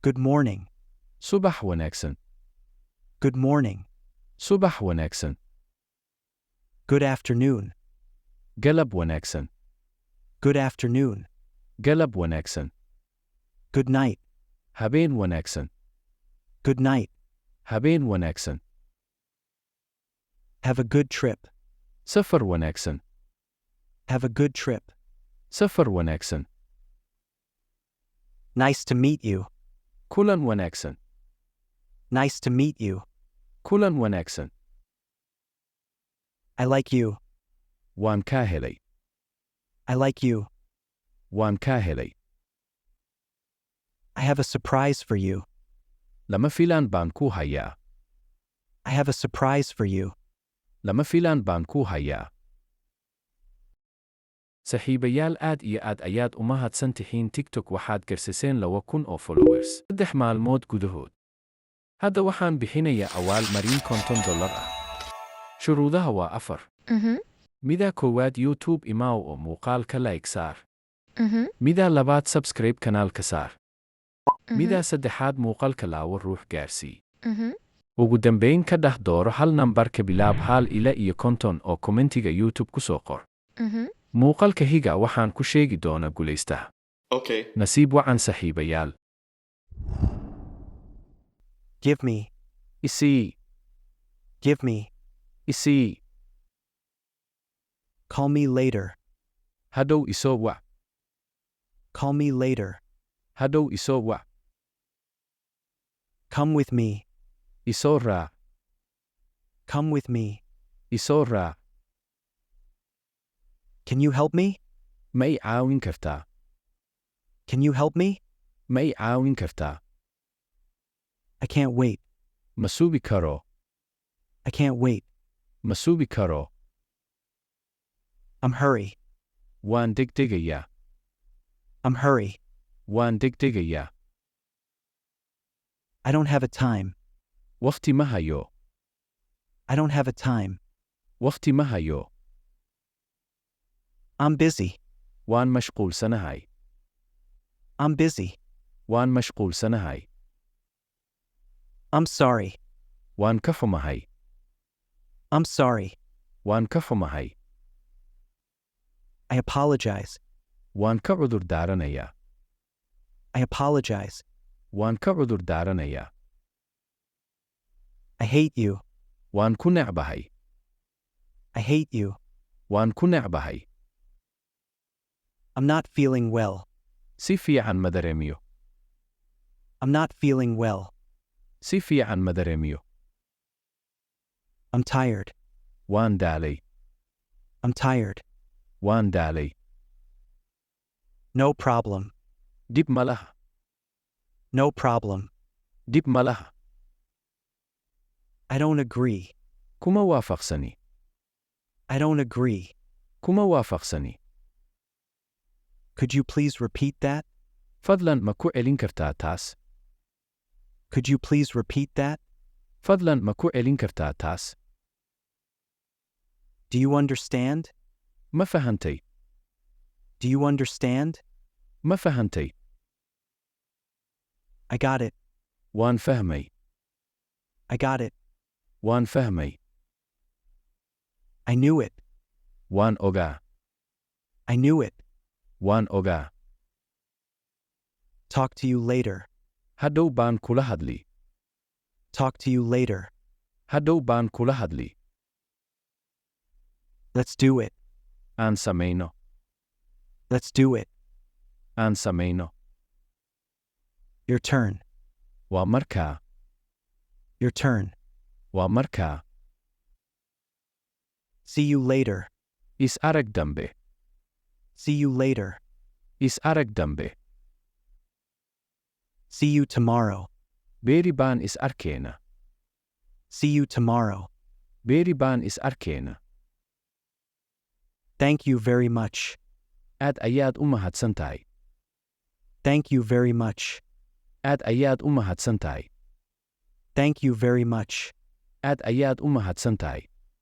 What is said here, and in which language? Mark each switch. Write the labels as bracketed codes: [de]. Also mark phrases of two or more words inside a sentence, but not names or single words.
[en] Good morning. [so] Subax wanaagsan. [en] Good morning. [so] Subax wanaagsan. [en] Good afternoon. [so] Galab wanaagsan. [en] Good afternoon. [so] Galab wanaagsan. [en] Good night. [so] Habeen wanaagsan. [en] Good night. [so] Habeen wanaagsan. [en] Have a good trip. [so] Safar wanaagsan. [en] Have a good trip. [so] Safar wanaagsan. [en] Nice to meet you. [so] Kulan wanaagsan. [en] Nice to meet you. [so] Kulan wanaagsan. [en] I like you. [so] Waan kaa helay. [en] I like you. [so] Waan kaa helay. [en] I have a surprise for you. [so] Lama filaan baan kuu hayaa. [en] I have a surprise for you. [so] Lama filaan baan kuu hayaa. Saaxiibayaal aad iyo aad ayaad u mahadsan tihiin TikTok waxaad garsiseen 2,000 oo followers 3 maalmood gudahood. Hadda waxaan bixinayaa awaal marin $50 ah. Shuruudaha waa 4. Mida koowaad YouTube imaaw oo muuqaalka like saar. Mida labaad subscribe kanaalka saar. Mida saddexaad muuqaalka laawo ruux gaarsii. Ugu dambayn ka dhah dooro hal nambar ka bilaab hal ila iyo 50 oo kommentiga YouTube ku soo qor. Muuqaalka higa waxaan ku sheegi doonaa guulaystaha. Okay. Nasiib wacan saaxiibayaal. [en] Give me. [so] Isii. [en] Give me. [so] Isii. [en] Call me later. [so] Hadhow isoo wac. [en] Call me later. [so] Hadhow isoo wac. [en] Come with me. [so] Isoo raac. [en] Come with me. [so] Isoo raac. [en] Can you help me? [so] Ma i caawin kartaa? [en] Can you help me? [so] Ma i caawin kartaa? [en] I can't wait. [so] Ma sugi karo. [en] I can't wait. [so] Ma sugi karo. [en] I'm hurry. [so] Waan degdegayaa. [en] I'm hurry. [so] Waan degdegayaa. [en] I don't have a time. [so] Waqti ma hayo. [en] I don't have a time. [so] Waqti ma hayo. [en] I'm busy. [so] Waan mashquulsanahay. [en] I'm busy. [so] Waan mashquulsanahay. [en] I'm sorry. [so] Waan ka xumahay. [en] I'm sorry. [so] Waan ka xumahay. [en] I apologize. [so] Waan ka cudur daaranayaa. [en] I apologize. [so] Waan ka cudur daaranayaa. [en] I hate you. [so] Waan ku necbahay. [en] I hate you. [so] Waan ku necbahay. [en] I'm not feeling well. [so] Si fiican ma dareemiyo. [en] I'm not feeling well. [so] Si fiican ma dareemiyo. [en] I'm tired. [so] Waan daalay. [en] I'm tired. [so] Waan daalay. [en] No problem. [so] Dib ma laha. [en] No problem. [so] Dib ma laha. [en] I don't agree. [so] Kuma waafaqsani. [en] I don't agree. [so] Kuma waafaqsani. [en] Could you please repeat that? [so] Fadlan ma ku celin kartaa taas? [en] Could you please repeat that? [so] Fadlan ma ku celin kartaa taas? [en] Do you understand? [so] Ma fahantay. [en] Do you understand? [so] Ma fahantay. [en] I got it. [so] Waan fahmay. [en] I got it. [so] Waan fahmay. [en] I knew it. [so] Waan ogaa. [en] I knew it. [so] Waan ogaa. [en] Talk to you later. [so] Hadhow baan kula hadli. [en] Talk to you later. [so] Hadhow baan kula hadli. [en] Let's do it. [so] Aan samayno. [en] Let's do it. [so] Aan samayno. [en] Your turn. [so] Waa markaa. [en] Your turn. [so] Waa markaa. [en] See you later. [so] Is arag dambe. [en] See you later. [so] Is arag dambe. [en] See you tomorrow. [so] Beeri baan is arkeena. [en] See you tomorrow. [so] Beeri baan is arkeena. [en] Thank you very much. [so] Aad ayaad u mahadsan tahay. [en] Thank you very much. [so] Aad ayaad u mahadsan tahay. [en] Thank you very much. [so] Aad ayaad u mahadsan tahay.